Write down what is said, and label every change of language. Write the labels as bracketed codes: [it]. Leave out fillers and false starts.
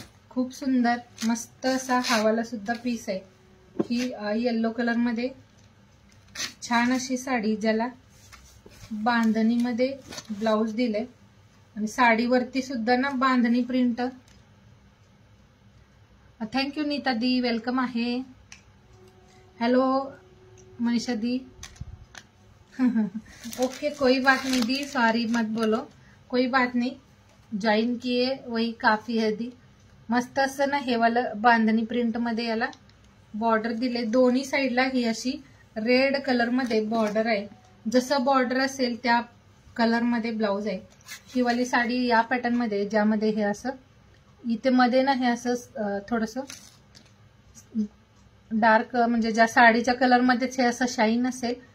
[mr] खूप सुंदर मस्त असा हावाला सुद्धा पीस आहे. ही येलो कलर मध्ये छान अशी साडी, ज्याला बांधणीमध्ये ब्लाउज दिले आणि साडीवरती सुद्धा ना बांधणी प्रिंट. थँक्यू नीता दी, वेलकम आहे. हेलो मनीषा दी. [hi] ओके कोई बात नहीं दी, सॉरी मत बोलो, कोई बात नहीं. ज्वाइन किए वही काफी है दी. [mr] मस्त असं ना हे वाला बांधणी प्रिंट मध्ये याला बॉर्डर दिले. दोन्ही साईडला ही अशी रेड कलर मध्ये बॉर्डर आहे. जसं बॉर्डर असेल त्या कलर मध्ये ब्लाउज आहे. ही वाली साडी या पॅटर्न मध्ये, ज्यामध्ये हे असं इथे मध्ये ना हे असं थोडंसं डार्क, म्हणजे ज्या साडीच्या कलर मध्येच हे असं शाईन असेल.